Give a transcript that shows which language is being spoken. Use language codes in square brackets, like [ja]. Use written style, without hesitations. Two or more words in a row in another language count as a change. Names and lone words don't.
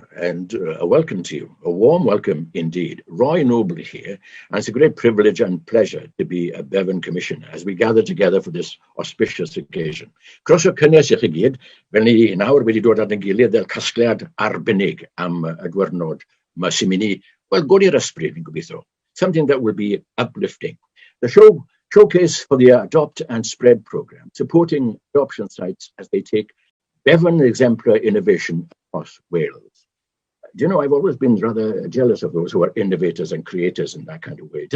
[en] and a welcome to you, a warm welcome indeed. Roy Noble here, and it's a great privilege and pleasure to be a Bevan Commissioner as we gather together for this auspicious occasion. [cy] Croeso cynnes I chi gyd, fel ni nawr wedi dod at ein gilydd fel casgliad arbennig am y diwrnod yma sy'n mynd i, wel, godi'r ysbryd fi'n gobeithio, [en] something that will be uplifting. The showcase for the Adopt and Spread program, supporting adoption sites as they take Bevan exemplar innovation across Wales. Do you know, I've always been rather jealous of those who are innovators and creators in that kind of way.